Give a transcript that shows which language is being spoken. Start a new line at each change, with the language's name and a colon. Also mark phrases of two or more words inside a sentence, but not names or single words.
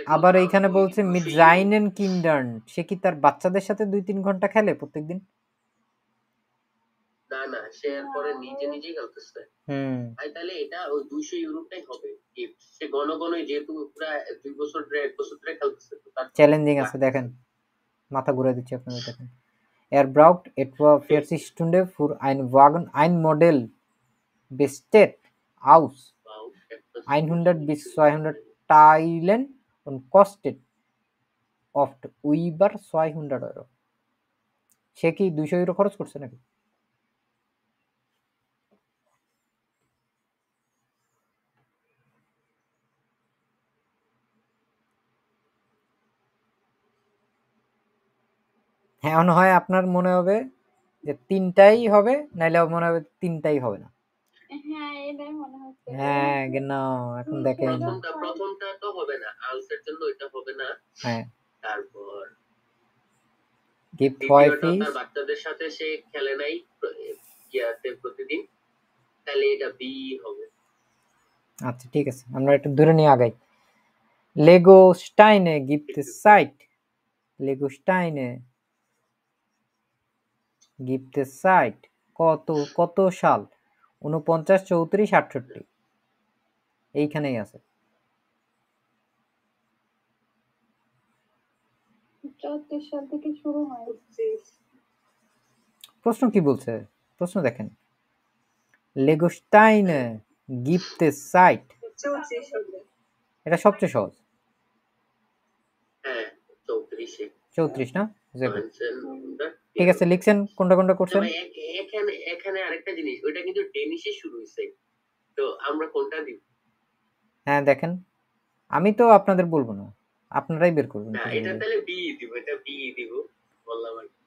Bangla: আবার এইখানে বলছে
German: mit seinen Kindern,
Bangla: সে কি তার বাচ্চাদের সাথে 2-3 ঘন্টা খেলে প্রত্যেকদিন? না না, সে এরপরে নিজে নিজেই খেলতেছে। ভাই তাহলে এটা ওই 200 ইউরোটাই হবে gift। সে ঘন ঘনই যেহেতু প্রায় 2 বছর ধরে 1 বছর ধরে খেলতেছে, তো তার চ্যালেঞ্জিং আছে দেখেন, মাথা ঘুরে দিচ্ছে আপনাদের দেখেন।
German: Er braucht etwa 40 Stunden für einen Wagen. Ein Modell besteht aus 100 bis 200 Teilen und kostet oft über 200 Euro.
Bangla: সে কি 200 ইউরো খরচ করছে নাকি? হ্যাঁ, মনে হয় আপনার মনে হবে যে 3টাই হবে, নাইলে মনে হবে 3টাই হবে না। হ্যাঁ এটাই মনে হচ্ছে। হ্যাঁ genau, এখন দেখেন প্রথমটা তো হবে না, আলসের জন্য এটা হবে না। হ্যাঁ, তারপর gibt দ্বিতীয়টা häufig তার বাচ্চাদের সাথে সে খেলে নাই ইয়াতে প্রতিদিন, তাহলে এটা বি হবে। আচ্ছা ঠিক আছে, আমরা একটু দূরে নিয়ে আগাই।
German: Lego Steine gibt es seit Lego Steine gibt es seit
Bangla: কত সাল? 49, 34, 68 এইখানেই আছে। 34 সাল থেকে শুরু হয়। প্রশ্ন কি বলছে? প্রশ্ন দেখেন,
German: Lego Steine gibt es seit,
Bangla: এটা সবচেয়ে সহজ। হ্যাঁ 34-এ 34 না?
German: Sehr gut.
Bangla: 1900। ঠিক আছে, লিখছেন কোনটা কোনটা করছেন? ভাই এখানে আরেকটা জিনিস, ওইটা কিন্তু ডেনিশে শুরু হয়েছে, তো আমরা কোনটা দিব? হ্যাঁ দেখেন, আমি তো আপনাদের বলবো না, আপনারাই বের করবেন। না এটা তাহলে বি দিব, এটা বি দিব বললাম আর কি।